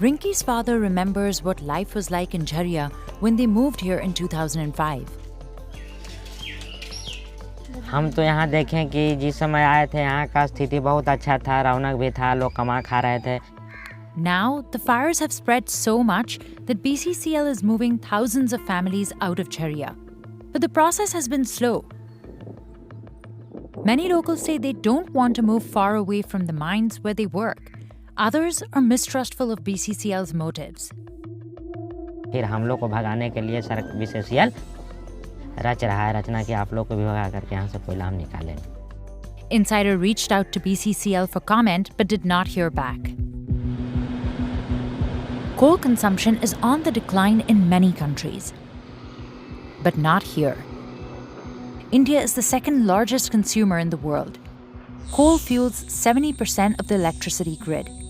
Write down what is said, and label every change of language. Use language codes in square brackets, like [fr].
[en] Rinky's father remembers what life was like in Jhariya when they moved here in 2005. [hi] हम तो यहाँ देखें कि जिस समय आए थे यहाँ का स्थिति बहुत अच्छा था, रौनक भी था, लोग कमा खा रहे थे। [en] Now, the fires have spread so much that BCCL is moving thousands of families out of Jhariya. But the process has been slow. Many locals say they don't want to move far away from the mines where they work. Others are mistrustful of BCCL's motives. [hi] फिर हम लोग को भगाने के लिए BCCL रच रहा है रचना कि आप लोग को भी भगा करके यहाँ से कोयला हम निकालें। [en] Insider reached out to BCCL for comment but did not hear back. Coal consumption is on the decline in many countries, but not here. India is the second largest consumer in the world. Coal fuels 70% of the electricity grid.